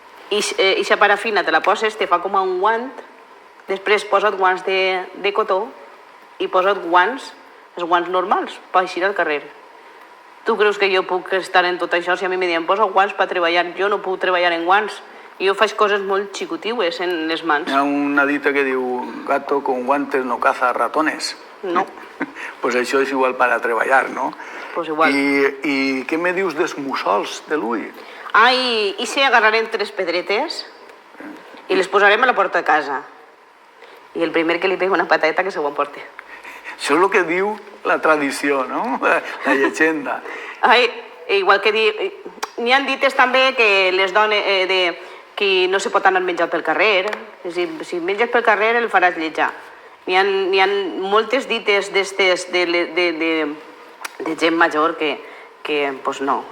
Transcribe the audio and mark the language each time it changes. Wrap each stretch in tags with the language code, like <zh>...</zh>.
<ca>I aquesta parafina te la poses, te fa com un guant, després posa't guants de cotó i posa't guants, els guants normals, per eixir al carrer. Tu creus que jo puc estar en tot això? Si a mi me diuen, posa guants per treballar, jo no puc treballar en guants. Jo faig coses molt xicutiues en les mans. Hi ha una dita que diu,</ca> <es>gato con guantes no caza ratones.</es> <ca>No. Pues això és igual per a treballar, no? Pues igual. I què me dius dels mussols de l'ull? I si agarrarem 3 pedretes i les posarem a la porta de casa. I el primer que li pega una patata que se ho emporti. Això és el que diu la tradició, no? La llegenda. Igual que n'hi ha dites també que les dones que no se pot anar menjat pel carrer. Si menges pel carrer el faràs lletjar. N'hi ha moltes dites d'estes de gent major que pues no.</ca>